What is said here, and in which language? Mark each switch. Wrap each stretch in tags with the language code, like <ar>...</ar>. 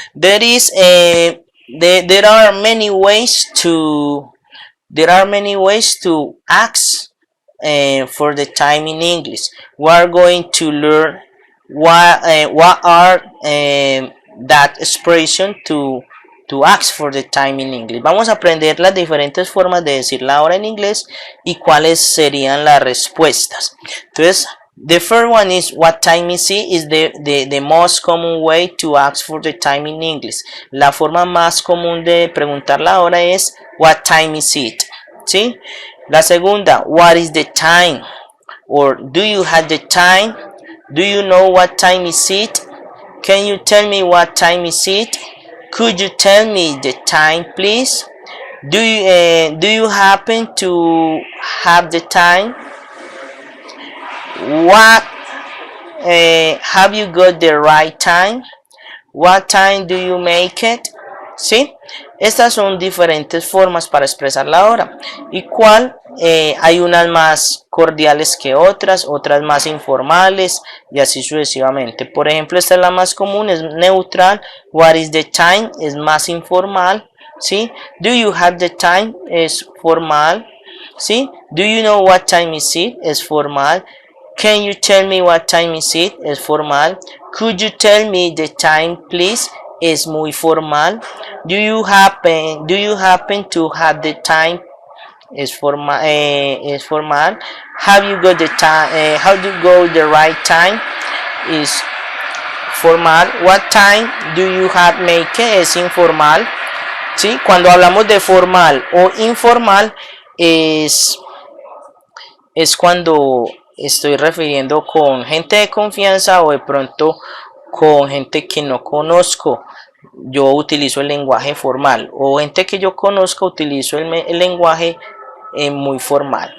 <en>There are many ways to ask for the time in English. We are going to learn what are that expression to ask for the time in English.</en> <es>Vamos a aprender las diferentes formas de decir la hora en inglés y cuáles serían las respuestas.</es> <en>Entonces, the first one is what time is it is the most common way to ask for the time in English.</en> <es>La forma más común de preguntar la hora es</es> <en>what time is it. ¿Sí?</en> <es>La segunda,</es> <en>what is the time? Or do you have the time? Do you know what time is it? Can you tell me what time is it? Could you tell me the time, please? Do you happen to have the time? What have you got the right time? What time do you make it? ¿Sí?</en> <es>Estas son diferentes formas para expresar la hora. ¿Y cuál? Hay unas más cordiales que otras más informales y así sucesivamente. Por ejemplo, esta es la más común, es neutral.</es> <en>What is the time?</en> <es>Es más informal. ¿Sí?</es> <en>Do you have the time?</en> <es>Es formal. ¿Sí?</es> <en>Do you know what time is it?</en> <es>Es formal.</es> <en>Can you tell me what time is it? Es formal. Could you tell me the time, please?</en> <es>Es muy formal.</es> <en>Do you happen to have the time?</en> <es>Es formal.</es> <en>Have you got the time? How do you go the right time?</en> <es>Es formal.</es> <en>What time do you have make it?</en> <es>Es informal. ¿Sí? Cuando hablamos de formal o informal es cuando estoy refiriendo con gente de confianza o de pronto con gente que no conozco. Yo utilizo el lenguaje formal, o gente que yo conozco utilizo el lenguaje muy formal.</es>